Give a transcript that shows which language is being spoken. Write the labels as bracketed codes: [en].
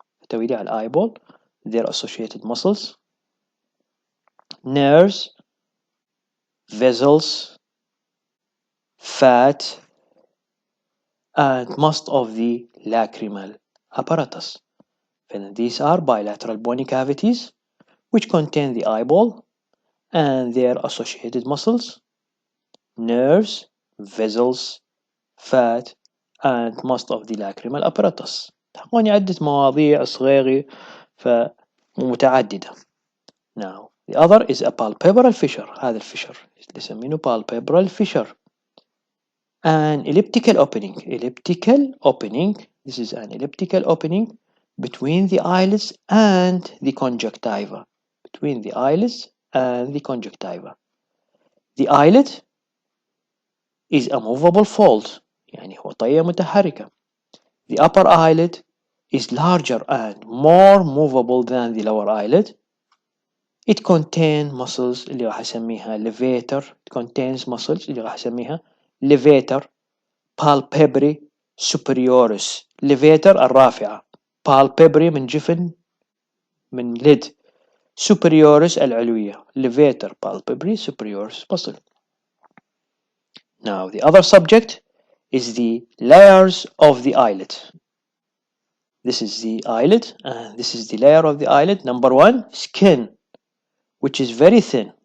[ar] تحتوي على [en] eyeball, their associated muscles, nerves, vessels, fat, and most of the lacrimal apparatus. And these are bilateral bony cavities which contain the eyeball and their associated muscles, nerves, vessels, fat, and most of the lacrimal apparatus. [ar] تحقوني عدة مواضيع صغيرة فمتعددة. [en] Now the other is a palpebral fissure. [ar] هذا الفشر اللي يسمينه palpebral fissure. [en] An elliptical opening. Elliptical opening. This is an elliptical opening between the eyelids and the conjunctiva. Between the eyelids and the conjunctiva. The eyelid is a movable fold. [ar] يعني هو طية متحركة. [en] The upper eyelid is larger and more movable than the lower eyelid. It contains muscles [ar] اللي راح أسميها [en] levator. It contains muscles اللي راح أسميها levator palpebrae superioris. [ar] levator الرافعة. palpebrae من جفن من lid. [en] superioris العلوية. levator palpebrae superioris muscle. Now the other subject is the layers of the eyelid. This is the eyelid and this is the layer of the eyelid. Number one, skin, which is very thin.